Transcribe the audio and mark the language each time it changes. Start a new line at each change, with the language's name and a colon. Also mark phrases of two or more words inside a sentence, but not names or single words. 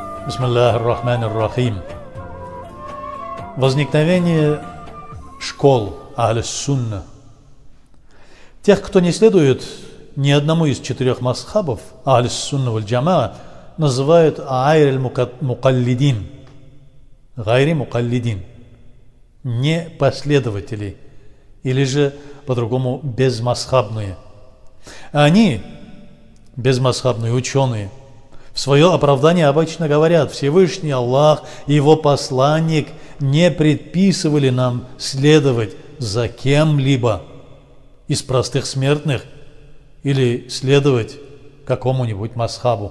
Arabic: بسم الله الرحمن الرحيم.
Russian: Возникновение школ Ахль-ас-Сунна. Тех, кто не следует ни одному из 4 мазхабов Ахль-ас-Сунна валь-Джамаа, называют гайр-мукаллидин. Гайр-мукаллидин. Не последователи. Или же, по-другому, безмазхабные. Они, безмазхабные ученые, в свое оправдание обычно говорят: Всевышний Аллах и Его посланник не предписывали нам следовать за кем-либо из простых смертных или следовать какому-нибудь мазхабу.